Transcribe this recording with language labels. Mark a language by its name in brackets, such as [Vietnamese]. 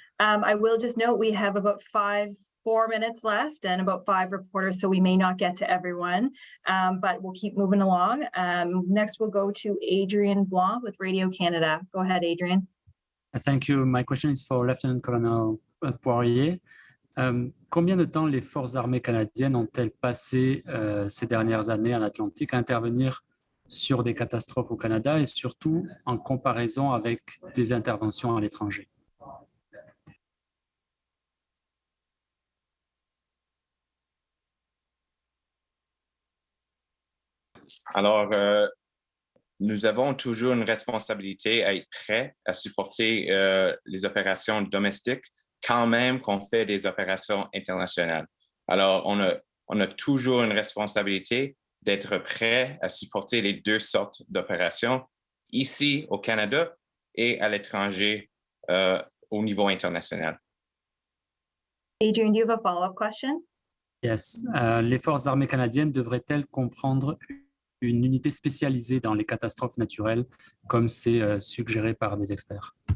[English] I will just note we have about 4 minutes left and about 5 reporters, so we may not get to everyone, but we'll keep moving along. Next, we'll go to Adrian Blanc with Radio Canada. Go ahead, Adrian. Thank you. My question is for Lieutenant Colonel Poirier. [French] Combien de temps les forces armées canadiennes ont-elles passé ces dernières années en Atlantique à intervenir sur des catastrophes au Canada et surtout en comparaison avec des interventions à l'étranger? Alors, nous avons toujours une responsabilité à être prêts à supporter les opérations domestiques quand même qu'on fait des opérations internationales. Alors, on a toujours une responsabilité d'être prêt à supporter les deux sortes d'opérations ici au Canada et à l'étranger au niveau international. [English] Adrian, do you have a follow-up question? Yes. [French] Les forces armées canadiennes devraient-elles comprendre une unité spécialisée dans les catastrophes naturelles, comme c'est suggéré par des experts?